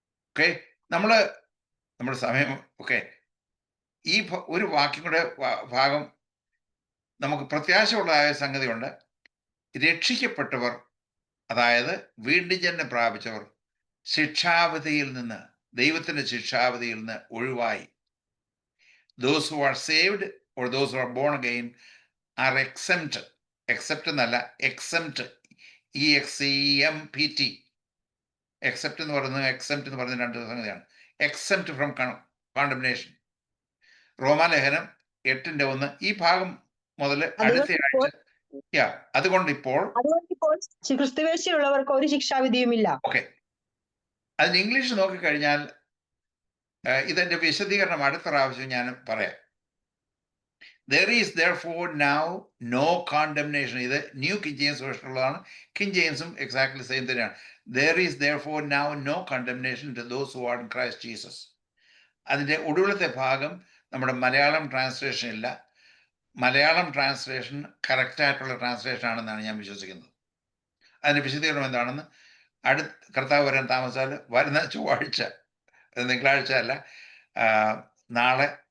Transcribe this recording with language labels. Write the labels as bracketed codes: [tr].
[ml] Okay, നമ്മുടെ സമയം ഒക്കെ ഈ ഒരു വാക്യം കൂടെ ഭാഗം നമുക്ക് പ്രത്യാശയുള്ളതായ സംഗതിയുണ്ട്. രക്ഷിക്കപ്പെട്ടവർ, അതായത് വീണ്ടും ജന്മം പ്രാപിച്ചവർ ശിക്ഷാവിധിയിൽ നിന്ന്, ദൈവത്തിന്റെ ശിക്ഷാവിധിയിൽ നിന്ന് ഒഴിവായി. [en] Those who are saved or those who are born again are exempt. Except എന്നല്ല, exempt, EXEMPT. [ml] Except എന്ന് പറയുന്നത്, exempt എന്ന് പറയുന്നത് രണ്ട് സംഗതിയാണ്. [en] Exempt from condemnation. [ml] റോമാലേഖനം 8:1 ഈ ഭാഗം മുതൽ അടുത്ത ആഴ്ച. അതുകൊണ്ട് ഇപ്പോൾ ക്രിസ്തുവേശിയുള്ളവർക്ക് ഒരു ശിക്ഷാവിധിയുമില്ല. ഓക്കെ, അതിന് ഇംഗ്ലീഷ് നോക്കിക്കഴിഞ്ഞാൽ ഇതിന്റെ വിശദീകരണം അടുത്ത പ്രാവശ്യം ഞാൻ പറയാം. [en] There is therefore now no condemnation. [ml] ഇത് new king James വേർഷനുള്ളതാണ്. King ജെയിംസും exactly same തന്നെയാണ്. [en] There is therefore now no condemnation to those who are in Christ Jesus. [ml] അതിന്റെ ഒടുവിലത്തെ ഭാഗം നമ്മുടെ മലയാളം ട്രാൻസ്ലേഷൻ ഇല്ല. മലയാളം ട്രാൻസ്ലേഷൻ കറക്റ്റായിട്ടുള്ള ട്രാൻസ്ലേഷൻ ആണെന്നാണ് ഞാൻ വിശ്വസിക്കുന്നത്. അതിന്റെ വിശദീകരണം എന്താണെന്ന് കർത്താവ് വരാൻ താമസിച്ചാൽ വരുന്ന ചൊവ്വാഴ്ച, തിങ്കളാഴ്ച അല്ല, നാളെ